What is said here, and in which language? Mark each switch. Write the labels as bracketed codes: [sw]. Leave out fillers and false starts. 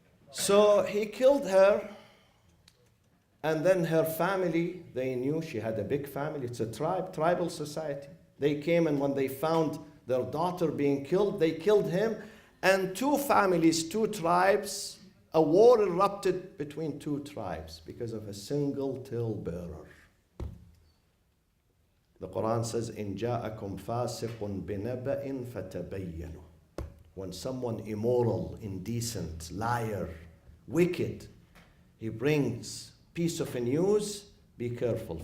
[en] So he killed her, and then her family, they knew she had a big family. It's a tribal society. They came, and when they found their daughter being killed, they killed him. And two families, two tribes, a war erupted between two tribes because of a single talebearer. [ar] The Quran says, إِن جَاءَكُمْ فَاسِقٌ بِنَبَإٍ فَتَبَيَّنُوا. [en] When someone immoral, indecent, liar, wicked, he brings piece of news, be careful.